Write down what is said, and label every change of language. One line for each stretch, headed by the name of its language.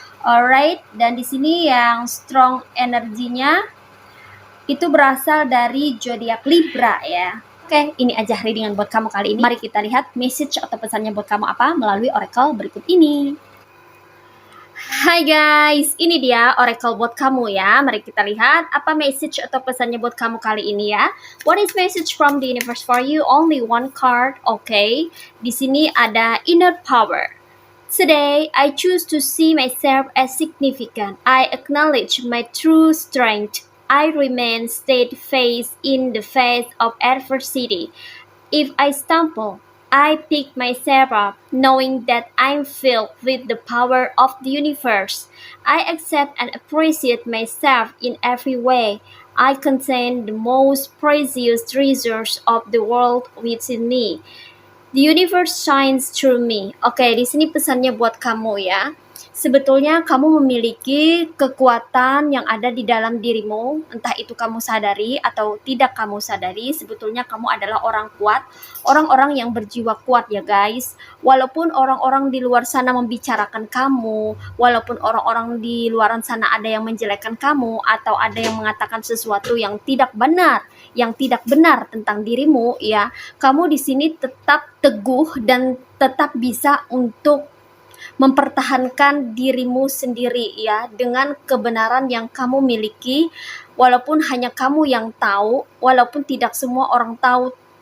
Indonesian: Alright, dan di sini yang strong energinya itu berasal dari zodiak Libra ya. Oke, ini aja readingan buat kamu kali ini. Mari kita lihat message atau pesannya buat kamu apa melalui oracle berikut ini. Hai guys, ini dia oracle buat kamu ya. Mari kita lihat apa message atau pesannya buat kamu kali ini ya.
English: What is message from the universe for you? Only one card, okay.
Indonesian: Di sini ada
English: inner power. Today, I choose to see myself as significant. I acknowledge my true strength. I remain steadfast in the face of adversity. If I stumble, I pick myself up, knowing that I'm filled with the power of the universe. I accept and appreciate myself in every way. I contain the most precious treasures of the world within me. The universe shines through me.
Indonesian: Oke, di sini pesannya buat kamu ya. Sebetulnya kamu memiliki kekuatan yang ada di dalam dirimu, entah itu kamu sadari atau tidak kamu sadari. Sebetulnya kamu adalah orang kuat, orang-orang yang berjiwa kuat ya guys. Walaupun orang-orang di luar sana membicarakan kamu, walaupun orang-orang di luar sana ada yang menjelekkan kamu atau ada yang mengatakan sesuatu yang tidak benar tentang dirimu ya, kamu di sini tetap teguh dan tetap bisa untuk mempertahankan dirimu sendiri ya, dengan kebenaran yang kamu miliki, walaupun hanya kamu yang tahu, walaupun tidak semua orang tahu